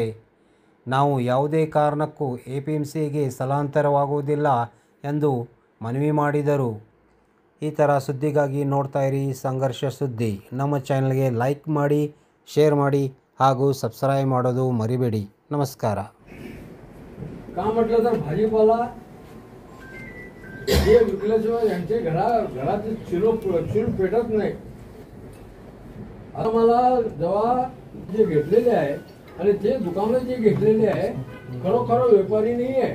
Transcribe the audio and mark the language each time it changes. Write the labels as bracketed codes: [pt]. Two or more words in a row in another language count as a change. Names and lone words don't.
[kn] ನಾವು ಯಾವುದೇ ಕಾರಣಕ್ಕೂ ಎಪಿಎಂಸಿಗೆ ಸ್ಥಳಾಂತರವಾಗುವುದಿಲ್ಲ ಎಂದು ಮನವಿ ಮಾಡಿದರು. ಈ ಥರ ಸುದ್ದಿಗಾಗಿ ನೋಡ್ತಾ ಇರಿ ಸಂಘರ್ಷ ಸುದ್ದಿ. ನಮ್ಮ ಚಾನಲ್ಗೆ ಲೈಕ್ ಮಾಡಿ, ಶೇರ್ ಮಾಡಿ ಹಾಗೂ ಸಬ್ಸ್ಕ್ರೈब ಮಾಡೋದು ಮರಿಬೇಡಿ. ನಮಸ್ಕಾರ. [mr] का म्हटलं तर भाजीपाला हे विकल्याशिवाय यांचे घरात चूल पेटत नाही. आता मला जेव्हा जे घेतलेले आहे आणि ते दुकानं जे घेतलेले आहे खरोखर व्यापारी नाही आहे.